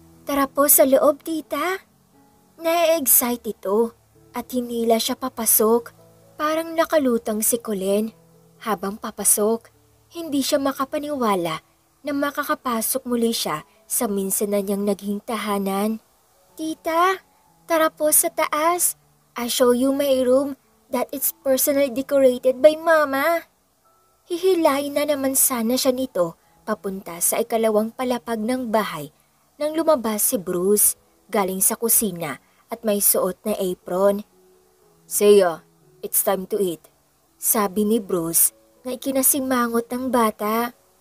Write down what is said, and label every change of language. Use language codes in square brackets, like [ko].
[tl] Tara po sa loob, tita. Na-excite ito at hinila siya papasok. Parang nakalutang si Colleen. Habang papasok, hindi siya makapaniwala na makakapasok muli siya sa minsan na niyang naging tahanan. Tita, tara po sa taas. [en] I'll show you my room that it's personally decorated by Mama. [tl] Hihilain na naman sana siya nito papunta sa ikalawang palapag ng bahay nang lumabas si Bruce galing sa kusina at may suot na apron. Seiya, [en] it's time to eat. [tl] Sabi ni Bruce na ikinasimangot ng bata.